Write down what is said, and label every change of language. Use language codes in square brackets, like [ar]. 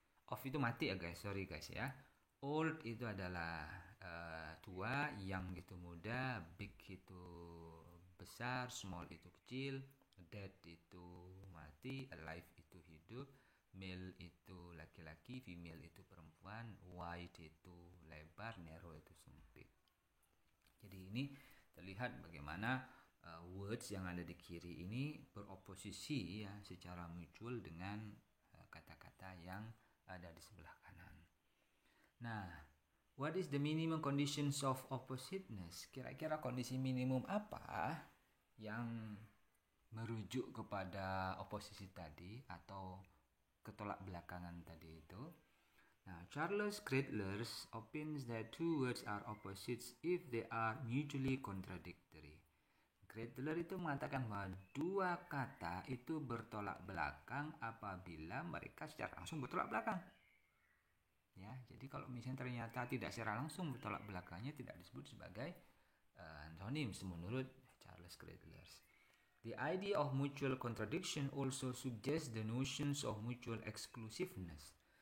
[id] Off itu mati ya guys, sorry guys ya. Old itu adalah tua, young itu muda, big itu besar, small itu kecil, dead itu mati, alive itu hidup, male itu laki-laki, female itu perempuan, wide itu lebar, narrow itu sempit. Jadi ini terlihat bagaimana words yang ada di kiri ini beroposisi secara mutual dengan kata-kata yang ada di sebelah kanan. [en] Nah, what is the minimum conditions of oppositeness? [id] Kira-kira kondisi minimum apa yang merujuk kepada oposisi tadi atau ketolak belakangan tadi itu? [en] Nah, Charles Crittlers opines that two words are opposites if they are mutually contradictory. [id] Crittlers itu mengatakan bahwa dua kata itu bertolak belakang apabila mereka secara langsung bertolak belakang. Ya, jadi kalau misalnya ternyata tidak secara langsung bertolak belakangnya tidak disebut sebagai antonyms menurut Charles Crittlers. [en] The idea of mutual contradiction also suggests the notions of mutual exclusiveness.